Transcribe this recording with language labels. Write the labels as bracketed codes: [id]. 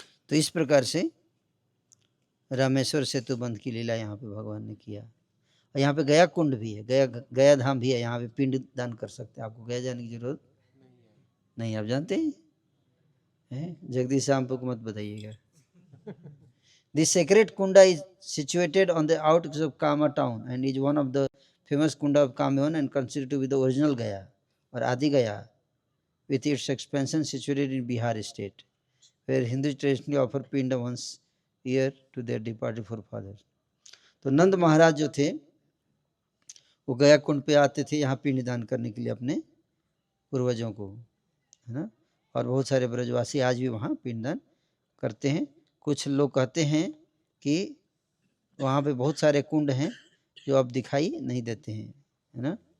[hi] तो इस प्रकार से रामेश्वर सेतु बंध की लीला यहाँ पे भगवान ने किया। और यहाँ पे गया कुंड भी है, गया धाम भी है, यहाँ पे पिंड दान कर सकते हैं। आपको गया जाने की जरूरत नहीं, आप जानते हैं, जगदीश शाम को मत बताइएगा। [en] This sacred kunda is situated on the outskirts of Kama town and is one of the famous kunda of Kameon and considered to be the original Gaya or Adi Gaya, with its expansion situated in Bihar state, where Hindus traditionally offer pinda once a year to their departed forefathers. [hi] तो नंद महाराज जो थे वो गया कुंड पे आते थे यहाँ पिंड दान करने के लिए अपने पूर्वजों को, है ना। और बहुत सारे ब्रजवासी आज भी वहाँ पिंडदान करते हैं। कुछ लोग कहते हैं कि वहाँ पे बहुत सारे कुंड हैं जो अब दिखाई नहीं देते हैं, है ना।